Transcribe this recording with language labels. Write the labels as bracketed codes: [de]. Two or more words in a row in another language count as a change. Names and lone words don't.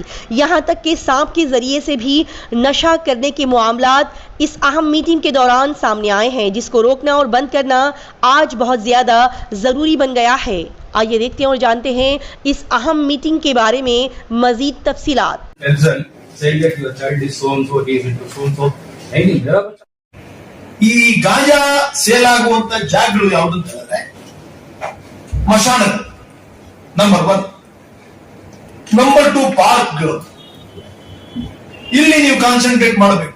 [ur] یہاں تک کہ سانپ کے ذریعے سے بھی نشہ کرنے کے معاملات اس اہم میٹنگ کے دوران سامنے آئے ہیں، جس کو روکنا اور بند کرنا آج بہت زیادہ ضروری بن گیا ہے. آئیے دیکھتے ہیں اور جانتے ہیں اس اہم میٹنگ کے بارے میں مزید تفصیلات. [kn] ಈ ಗಾಂಜಾ ಸೇಲ್ ಆಗುವಂತ ಜಾಗಗಳು ಯಾವುದಂತ ಹೇಳಿದ್ರೆ ಮಶಾನಗಳು ನಂಬರ್ 1, ನಂಬರ್ 2 ಪಾರ್ಕ್ಗಳು. ಇಲ್ಲಿ ನೀವು ಕಾನ್ಸಂಟ್ರೇಟ್ ಮಾಡಬೇಕು.